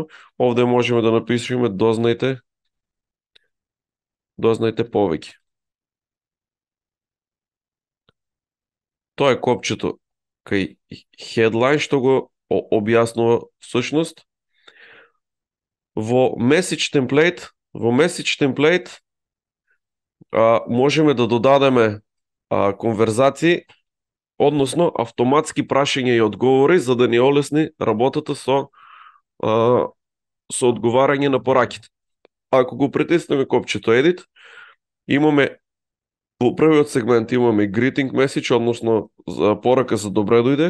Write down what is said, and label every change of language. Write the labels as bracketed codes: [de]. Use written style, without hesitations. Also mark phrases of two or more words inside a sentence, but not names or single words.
[mk] Овде можеме да напишеме дознайте повеќе. Тоа е копчето кај headline што го објаснува всушност. Во [en] message template [mk] можеме да додадеме конверзации, односно автоматски прашања и одговори за да ни олесни работата со одговарање на пораките. Ако го притиснеме копчето Edit, имаме во првиот сегмент имаме [en] greeting message, [mk] односно порака за добре дојде.